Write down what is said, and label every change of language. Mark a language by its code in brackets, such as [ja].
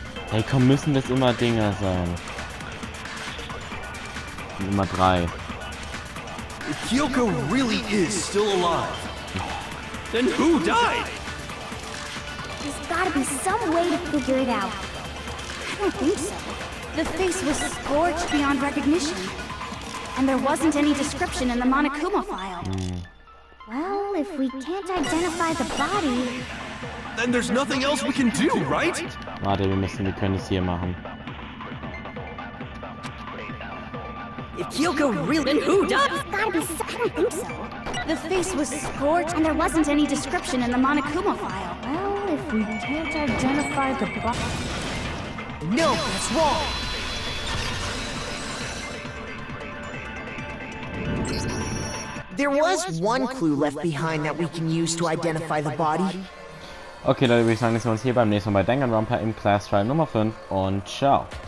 [de] Hey, komm, müssen das immer Dinger sein. Nummer 3. [en] If Kyoko really is still alive, then who died? There's gotta be some way to figure it out. I don't think so. The face was scorched beyond recognition. And there wasn't any description in the Monokuma file. Well, if we can't identify the body... Then there's nothing else we can do, right? [de] Warte, wir können es hier machen. [en] If Kyoko really... Then who died? There's gotta be some... I don't think so. The face was scorched and there wasn't any description in the Monokuma file. Well, if we can't identify the body... No, that's wrong. There was one clue left behind that we can use to identify the body. [de] Okay, Leute, würde ich sagen, dass wir uns hier beim nächsten Mal bei Danganronpa im Class Trial Nummer 5 und ciao.